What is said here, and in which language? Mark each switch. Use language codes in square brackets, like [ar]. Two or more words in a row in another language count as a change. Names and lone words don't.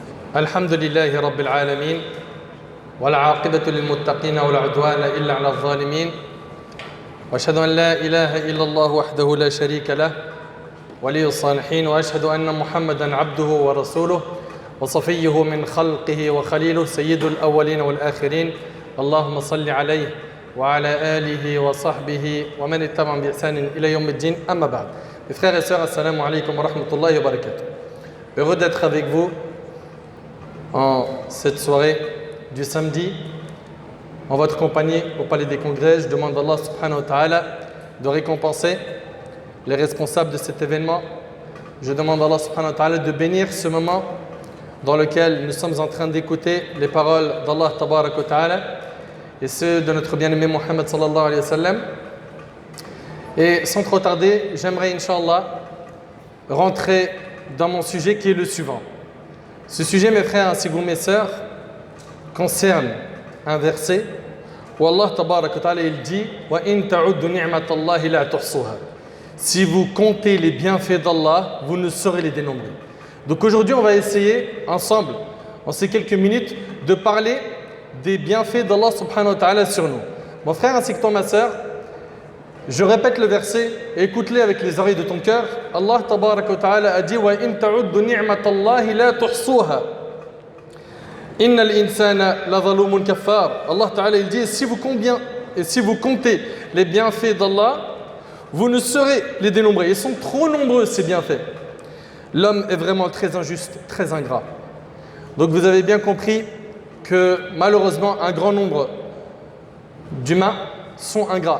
[ar] الحمد لله رب العالمين والعاقبة للمتقين ولا عدوان إلا على الظالمين وأشهد أن لا إله إلا الله وحده لا شريك له ولي الصالحين وأشهد أن محمدا عبده ورسوله وصفيه من خلقه وخليله سيد الأولين والآخرين اللهم صل عليه وعلى آله وصحبه ومن اتبعهم بإحسان إلى يوم الدين أما بعد. [fr] Mes frères et sœurs, [ar] السلام عليكم ورحمة الله وبركاته. [fr] Heureux d'être avec vous en cette soirée du samedi, en votre compagnie au Palais des Congrès. Je demande à [ar] الله سبحانه وتعالى [fr] de récompenser les responsables de cet événement. Je demande à [ar] الله سبحانه وتعالى [fr] de bénir ce moment dans lequel nous sommes en train d'écouter les paroles d' [ar] الله تبارك وتعالى [fr] et ceux de notre bien-aimé Muhammad [ar] صلى الله عليه وسلم. [fr] Et sans trop tarder, j'aimerais [ar] إن شاء الله [fr] rentrer dans mon sujet qui est le suivant. Ce sujet, mes frères ainsi que vous, mes sœurs, concerne un verset où [ar] الله تبارك وتعالى [fr] il dit [ar] وإن تعدوا نعمة الله لا تحصوها. [fr] Si vous comptez les bienfaits d'Allah, vous ne saurez les dénombrer. Donc aujourd'hui, on va essayer ensemble, en ces quelques minutes, de parler des bienfaits d'Allah subhanahu wa ta'ala sur nous. Mon frère ainsi que toi, ma sœur, je répète le verset et écoute-le avec les oreilles de ton cœur. [ar] الله تبارك وتعالى [fr] a dit [ar] وإن تعدوا نعمة الله لا تحصوها. إن الإنسان لظلوم كفار. الله تعالى [fr] il dit si vous comptez les bienfaits d'Allah, vous ne saurez les dénombrer. Ils sont trop nombreux ces bienfaits. L'homme est vraiment très injuste, très ingrat. Donc vous avez bien compris que malheureusement un grand nombre d'humains sont ingrats.